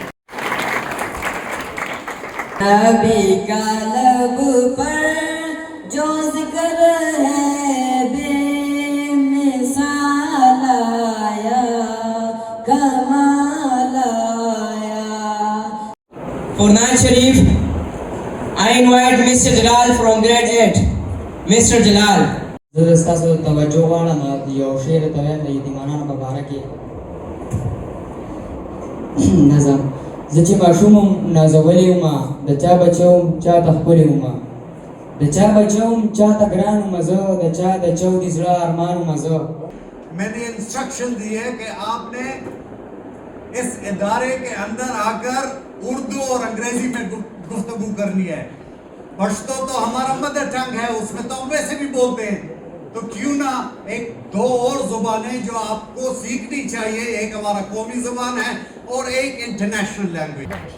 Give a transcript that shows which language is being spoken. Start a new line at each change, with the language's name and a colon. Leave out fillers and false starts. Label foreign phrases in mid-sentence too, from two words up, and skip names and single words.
Urdu: نبی کا لب پر جو ذکر ہے بے مثال آیا کمال آیا.
English: For Nayat Sharif, I invite Mr. Jalal from grade 8. Mr. Jalal.
Pashto: زه ستاسو توجه غواړم یو شعر ته وایم د یتیمانو په باره کې. نظم. زه چې ماشوم وم نازولی ومه، د چا بچی وم چاته ښکلی ومه، د چا بچی وم چاته ګران ومه زه، د چا د چودي زړه ارمان ومه زه.
Urdu: میں نے انسٹرکشن دی ہے کہ آپ نے اس ادارے کے اندر آ کر اردو اور انگریزی میں گفتگو کرنی ہے. پشتو تو ہمارا
English: mother tongue
Urdu: ہے، اس میں تو ہم ویسے بھی بولتے ہیں، تو کیوں نہ ایک دو اور زبانیں جو آپ کو سیکھنی چاہیے، ایک ہمارا قومی زبان ہے اور ایک
English: international language.